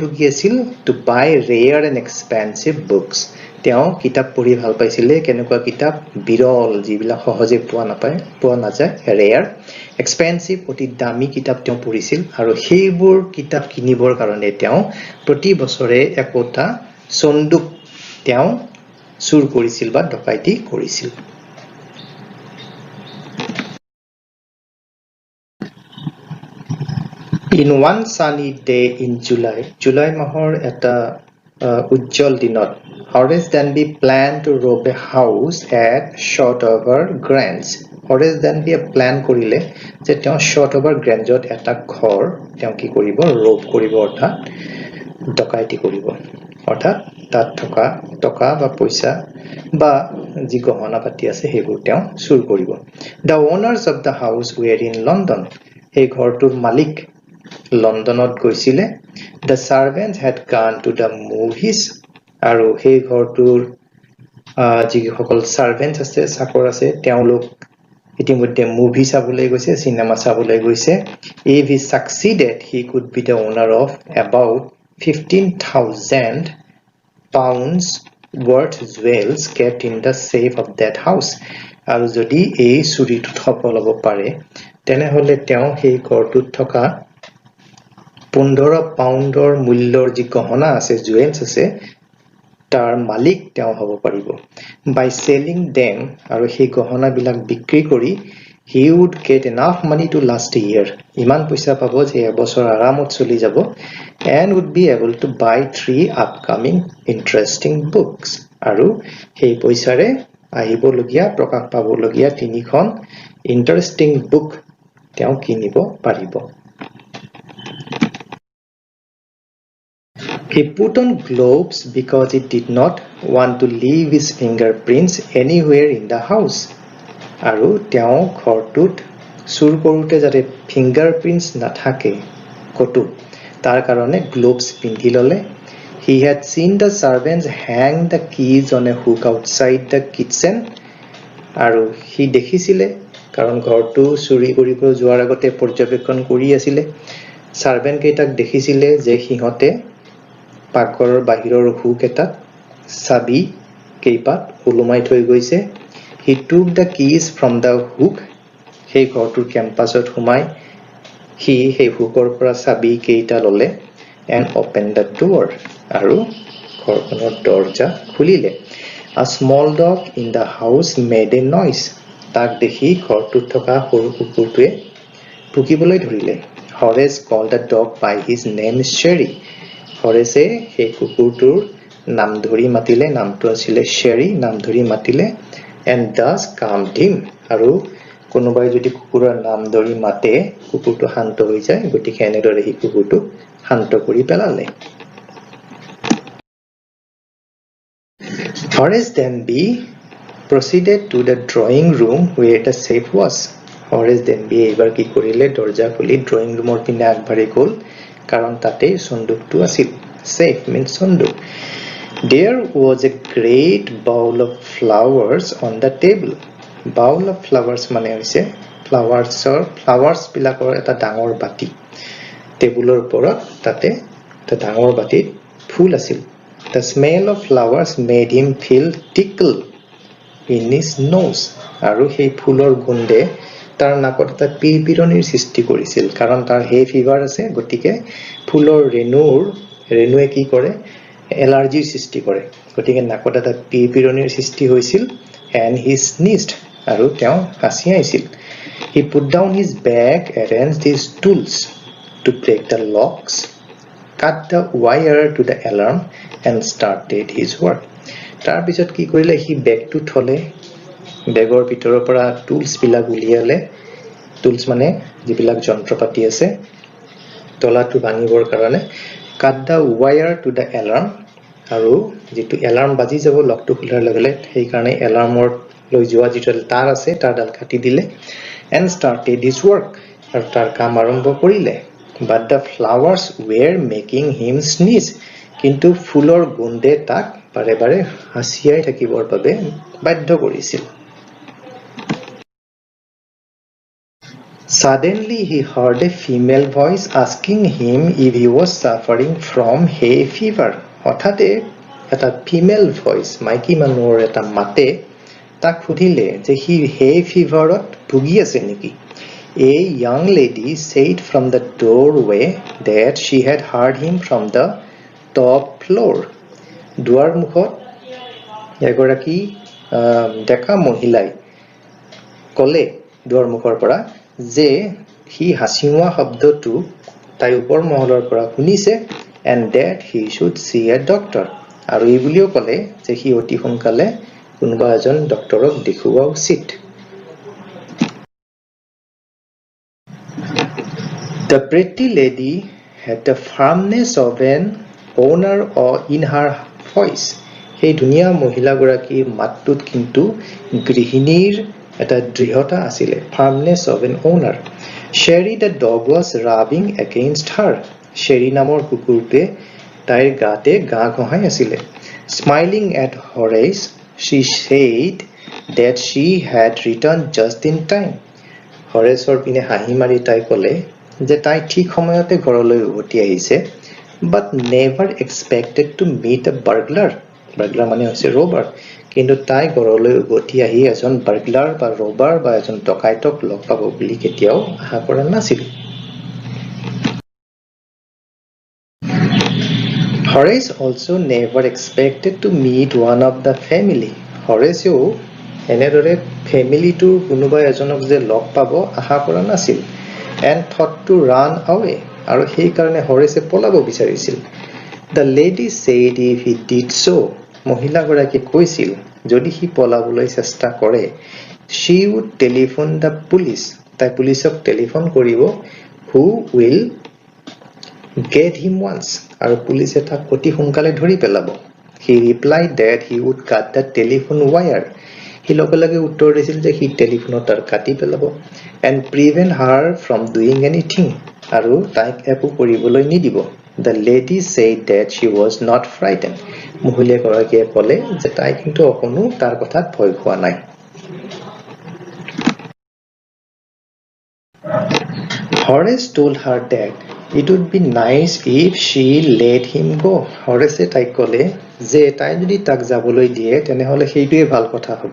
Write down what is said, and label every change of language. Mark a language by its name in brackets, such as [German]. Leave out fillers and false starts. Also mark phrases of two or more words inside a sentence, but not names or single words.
[Assamese] কি আছিল [English] to buy rare and expensive books [Assamese] তেওঁ কিতাপ পঢ়ি ভাল পাইছিলে কেনেকুৱা কিতাপ বিৰল যিবিলাক সহজে পোৱা নাযায় [English] rare expensive [Assamese] অতি দামী কিতাপ তেওঁ পঢ়িছিল আৰু সেইবোৰ কিতাপ কিনিবৰ কাৰণে তেওঁ প্ৰতি বছৰে একোটা চন্দুক তেওঁ চুৰ কৰিছিল বা ডকাইতি কৰিছিল [English] In one sunny day in July [Assamese] মাহৰ এটা উজ্জ্বল দিনত [English] Horace Danby planned to rob a house at Shotover Grange. [Assamese] Horace Danby plan কৰিলে যে তেওঁ Shotover Grangeত এটা ঘৰ তেওঁ কি কৰিব rob কৰিব অৰ্থাৎ ডকাইতি কৰিব অৰ্থাৎ তাত থকা টকা বা পইচা বা যি গহনা পাতি আছে সেইবোৰ তেওঁ চুৰ কৰিব [English] The owners of the house were in London. [Assamese] এই ঘৰটোৰ মালিক লণ্ডনত গৈছিলে [English] The servants had gone to the movies [Assamese] আৰু সেই ঘৰটোৰ যিসকল চাৰ্ভেন্ট আছে চাকৰ আছে তেওঁলোক ইতিমধ্যে মুভি চাবলৈ গৈছে সিনেমা চাবলৈ গৈছে [English] If he succeeded he could be the owner of about 15,000 pounds worth jewels kept in the safe of that house [Assamese] আৰু যদি এই চুৰিটোত সফল হ'ব পাৰে তেনেহলে তেওঁ সেই ঘৰটোত থকা 15 পাউণ্ডৰ মূল্যৰ যি গহনা আছে জুৱেলছ আছে তাৰ মালিক তেওঁ হ'ব পাৰিব [English] by selling them [Assamese] আৰু সেই গহনা বিলাক বিক্ৰী কৰি [English] he would get enough money to last a year [Assamese] ইমান পইচা পাব যে এবছৰ আৰামত চলি যাব [English] and would be able to buy 3 upcoming interesting books [Assamese] আৰু সেই পইচাৰে আহিবলগীয়া প্ৰকাশ পাবলগীয়া 3খন [English] interesting book [Assamese] তেওঁ কিনিব পাৰিব [English] He put on gloves because he did not want to leave his fingerprints anywhere in the house. [Assamese] আৰু তেওঁ ঘৰটোত চুৰ কৰোঁতে যাতে ফিংগাৰপ্ৰিন্টছ নাথাকে কতো তাৰ কাৰণে গ্লোভছ পিন্ধি ললে [English] He had seen the servants hang the keys on a hook outside the kitchen. [Assamese] আৰু সি দেখিছিলে কাৰণ ঘৰটো চুৰি কৰিব যোৱাৰ আগতে পৰ্যবেক্ষণ কৰি আছিলে চাৰ্ভেন্ট কেইটাক দেখিছিলে যে সিহঁতে পাকঘৰৰ বাহিৰৰ হুক এটা চাবি কেইপাত ওলমাই থৈ গৈছে [English] He took the keys from the hook [Assamese] সেই ঘৰটোৰ কেম্পাছত সোমাই সি সেই হুকৰ পৰা চাবি কেইটা ললে [English] and opened the door [Assamese] আৰু ঘৰখনৰ দৰজা খুলিলে [English] A small dog in the house made a noise [Assamese] তাক দেখি ঘৰটোত থকা সৰু কুকুৰটোৱে ভুকিবলৈ ধৰিলে [English] Horace called the dog by his name Sherry [Assamese] হৰেছে সেই কুকুৰটোৰ নাম ধৰি মাতিলে, নামটো আছিলে চেৰি, নাম ধৰি মাতিলে, [English] and thus calmed him, [Assamese] আৰু কোনোবাই যদি কুকুৰৰ নাম ধৰি মাতে কুকুৰটো শান্ত হৈ যায়, গতিকে এনেদৰে সেই কুকুৰটো শান্ত কৰি পেলালে। [English] Horace Denby proceeded to the drawing room where the safe was. [Assamese] Horace Denby এইবাৰ কি কৰিলে, দৰজা খুলি [English] drawing room [Assamese] পিনে আগবাঢ়ি গ'ল, কাৰণ তাতেই সন্দুকটো আছিল। [English] Safe means সন্দুক। There was a great bowl of flowers on the table. Bowl of flowers [Assamese] মানে হৈছে flowers বিলাকৰ এটা ডাঙৰ বাটি। টেবুলৰ ওপৰত তাতে এটা ডাঙৰ বাটিত ফুল আছিল। [English] The smell of flowers made him feel tickle in his nose. [Assamese] আৰু সেই ফুলৰ গোন্ধে তাৰ নাকত এটা পিৰপিৰণিৰ সৃষ্টি কৰিছিল, কাৰণ তাৰ [English] hay fever [Assamese] আছে, গতিকে ফুলৰ ৰেণুৱে কি কৰে, এলাৰ্জিৰ সৃষ্টি কৰে, গতিকে নাকত এটা পিৰপিৰণিৰ সৃষ্টি হৈছিল। [English] and he sneezed, [Assamese] আৰু তেওঁ কাঁচি আহিছিল। [English] He put down his bag, arranged his tools to break the locks, cut the wire to the alarm, and started his work. [Assamese] তাৰ পিছত কি কৰিলে, সি বেগটো থলে, বেগৰ ভিতৰৰ পৰা টুলছ বিলাক উলিয়ালে, টুলছ মানে যিবিলাক যন্ত্ৰপাতি আছে তলাটো ভাঙিবৰ কাৰণে, [English] cut the wire to the alarm, [Assamese] আৰু যেটো এলাৰ্ম বাজি যাব লকটো খোলাৰ লগে লগে, সেই কাৰণে এলাৰ্মৰ লৈ যোৱা যিটো তার আছে তাৰ ডাল কাটি দিলে, [English] and started his work, [Assamese] আৰু তাৰ কাম আৰম্ভ কৰিলে। [English] But the flowers were making him sneeze, [Assamese] কিন্তু ফুলৰ গোন্ধে তাক বাৰে বাৰে হাঁচিয়াই থাকিবৰ বাবে বাধ্য কৰিছিল। [English] Suddenly he heard a female voice asking him if he was suffering from hay fever. [Assamese] হঠাতে এটা [English] female voice, [Assamese] মাইকী মানুহৰ এটা মাতে তাক সুধিলে যে সি [English] hay fever [Assamese] ভুগি আছে নেকি। [English] A young lady said from the doorway that she had heard him from the top floor. [Assamese] দুৱাৰ মুখত এগৰাকী ডেকা মহিলাই ক'লে দুৱাৰ মুখৰ পৰা যে সি হাঁচিওৱা শব্দটো তাই ওপৰ মহলৰ পৰা শুনিছে, [English] and that he should see a doctor, [Assamese] আৰু এই বুলিও ক'লে যে সি অতি সোনকালে কোনোবা এজন ডক্টৰক দেখুওৱা উচিত। [English] The pretty lady had the firmness of an owner in her voice. [Assamese] সেই ধুনীয়া মহিলাগৰাকীৰ মাতটোত কিন্তু গৃহিণীৰ এটা দৃঢ়তা আছিলে, [English] firmness of an owner. Sherry the dog was rubbing against her. [Assamese] Sherry নামৰ কুকুৰটোৱে তাইৰ গাতে গা ঘঁহাই আছিলে। [English] Smiling at Horace, she said that she had returned just in time. [Assamese] হৰেছৰ পিনে হাঁহি মাৰি তাই ক'লে যে তাই ঠিক সময়তে ঘৰলৈ উভতি আহিছে, [English] but never expected to meet a burglar. [Assamese] burglar মানে হৈছে ৰবাৰ, কিন্তু তাই ঘৰলৈ উভতি আহি এজন বাৰ্গলাৰ বা ৰবাৰ বা এজন ডকাইতক লগ পাব বুলি কেতিয়াও আশা কৰা নাছিল। [English] Horace also never expected to meet one of the family. [Assamese] Horaceও এনেদৰে ফেমিলিটোৰ কোনোবা এজনক যে লগ পাব আশা কৰা নাছিল। [English] and thought to run away, [Assamese] আৰু সেই কাৰণে হৰেছে পলাব বিচাৰিছিল। [English] The lady said if he did so, [Assamese] মহিলাগৰাকীয়ে কৈছিল যদি সি পলাবলৈ চেষ্টা কৰে, [English] she would telephone the police, [Assamese] তাই পুলিচক টেলিফোন কৰিব, [English] who will get him once, [Assamese] আৰু পুলিচে তাক অতি সোনকালে ধৰি পেলাব। [English] He replied that he would cut the telephone wire, [Assamese] সি লগে লগে উত্তৰ দিছিল যে সি টেলিফোনৰ তার কাটি পেলাব, [English] and prevent her from doing anything, [Assamese] আৰু তাইক একো কৰিবলৈ নিদিব। [English] The lady said that she was not frightened, [Assamese] মহিলাগৰাকীয়ে ক'লে যে তাই কিন্তু অকণো তাৰ কথাত ভয় খোৱা নাই। [English] Horace told her that it would be nice if she let him go. [Assamese] Horace তাইক ক'লে যে তাই যদি তাক যাবলৈ দিয়ে তেনেহলে সেইটোৱে ভাল কথা হ'ব।